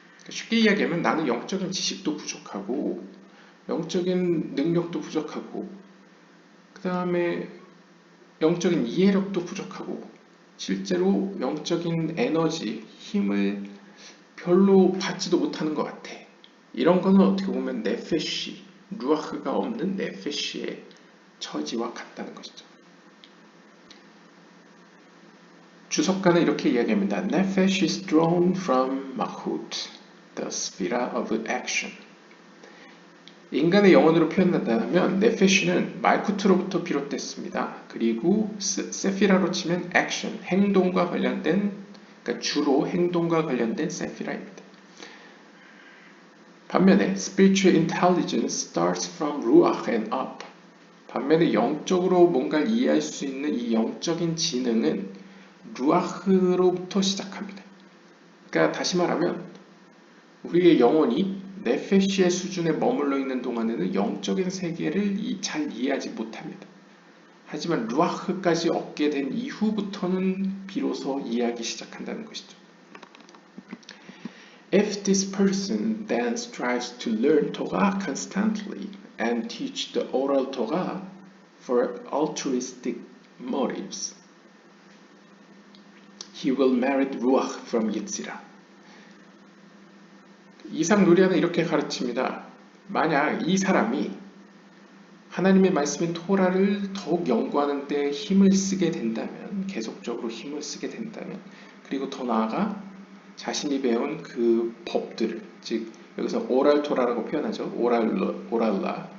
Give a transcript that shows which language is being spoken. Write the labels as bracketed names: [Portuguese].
[Korean] 쉽게 이야기하면 나는 영적인 지식도 부족하고 영적인 능력도 부족하고 그 다음에 영적인 이해력도 부족하고 실제로 영적인 에너지, 힘을 별로 받지도 못하는 것 같아. 이런 거는 어떻게 보면 네페시, 루아흐가 없는 네페시의 처지와 같다는 것이죠. 주석가는 이렇게 이야기합니다. [English] Nefesh is drawn from Mahut, the sphere of action. [Korean] 인간의 영혼으로 표현한다면 네페시는 말쿠트로부터 비롯됐습니다. 그리고 세피라로 치면 액션, 행동과 관련된, 그러니까 주로 행동과 관련된 세피라입니다. 반면에 [English] spiritual intelligence starts from ruach and up. [Korean] 반면에 영적으로 뭔가를 이해할 수 있는 이 영적인 지능은 루아흐로부터 시작합니다. 그러니까 다시 말하면 우리의 영혼이 네페시의 수준에 머물러 있는 동안에는 영적인 세계를 잘 이해하지 못합니다. 하지만 루아흐까지 얻게 된 이후부터는 비로소 이해하기 시작한다는 것이죠. [English] If this person then strives to learn Torah constantly and teach the oral Torah for altruistic motives, he will merit ruach from Yetzirah. [Korean] 이상 누리아는 이렇게 가르칩니다. 만약 이 사람이 하나님의 말씀인 토라를 더욱 연구하는 데 힘을 쓰게 된다면, 계속적으로 힘을 쓰게 된다면, 그리고 더 나아가 자신이 배운 그 법들을, 즉 여기서 오랄 토라라고 표현하죠. 오랄라.